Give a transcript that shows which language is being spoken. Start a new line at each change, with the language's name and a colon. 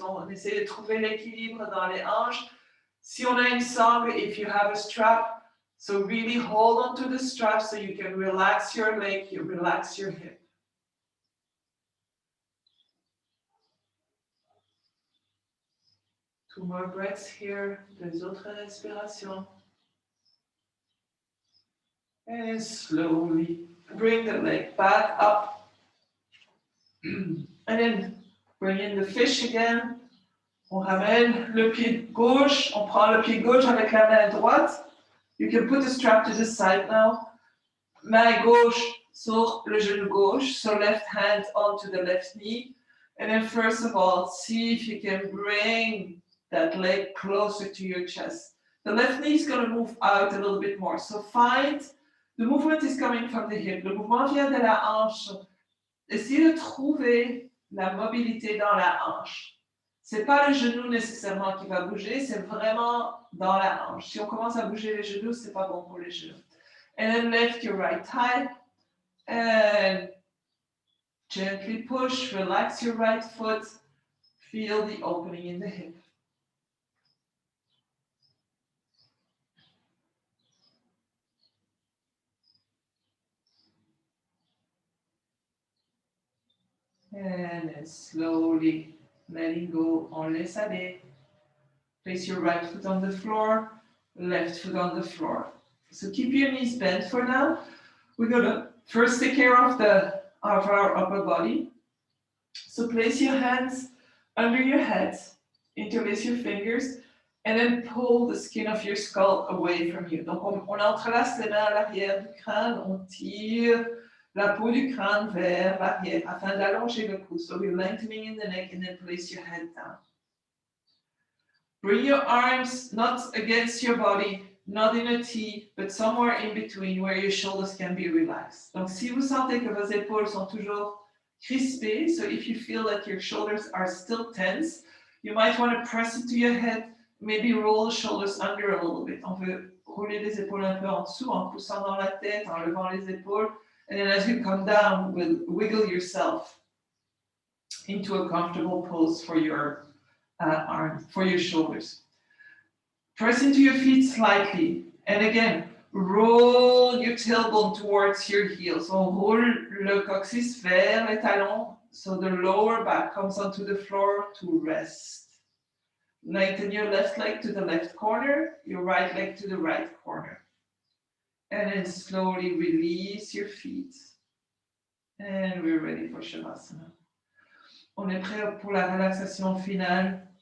French: On essaie de trouver l'équilibre dans les hanches. Si on a une sangle,
English: if you have a strap, so really hold on to the strap so you can relax your leg, you relax your hip. Two more breaths here,
French: deux autres respirations.
English: And slowly bring the leg back up. And then bring in the fish again.
French: On ramène le pied gauche. On prend le pied gauche avec la main droite.
English: You can put the strap to the side now.
French: Main gauche sur le genou gauche.
English: So left hand onto the left knee. And then first of all, see if you can bring that leg closer to your chest. The left knee is going to move out a little bit more. So find, the movement is coming from the hip.
French: Le mouvement vient de la hanche. Essayez de trouver la mobilité dans la hanche. C'est pas le genou nécessairement qui va bouger, c'est vraiment dans la hanche. Si on commence à bouger les genoux, c'est pas bon pour les genoux.
English: And then lift your right thigh and gently push, relax your right foot, feel the opening in the hip. And then slowly letting go,
French: on laisse aller.
English: Place your right foot on the floor, left foot on the floor. So keep your knees bent for now. We're gonna first take care of our upper body. So place your hands under your head, interlace your fingers, and then pull the skin of your skull away from you.
French: Donc on entrelace les mains à l'arrière du crâne, on tire la peau du crâne vers l'arrière afin d'allonger le cou.
English: So we're lengthening in the neck and then place your head down. Bring your arms not against your body, not in a T, but somewhere in between where your shoulders can be relaxed.
French: Donc si vous sentez que vos épaules sont toujours crispées,
English: so if you feel that your shoulders are still tense, you might want to press into your head, maybe roll the shoulders under a little bit.
French: On veut rouler les épaules un peu en dessous, en poussant dans la tête, en levant les épaules.
English: And then as you come down, wiggle yourself into a comfortable pose for your arms, for your shoulders. Press into your feet slightly. And again, roll your tailbone towards your heels.
French: On roule le coccyx vers les talons,
English: so the lower back comes onto the floor to rest. Lengthen your left leg to the left corner, your right leg to the right corner. And then slowly release your feet. And we're ready for Shavasana.
French: On est prêt pour la relaxation finale.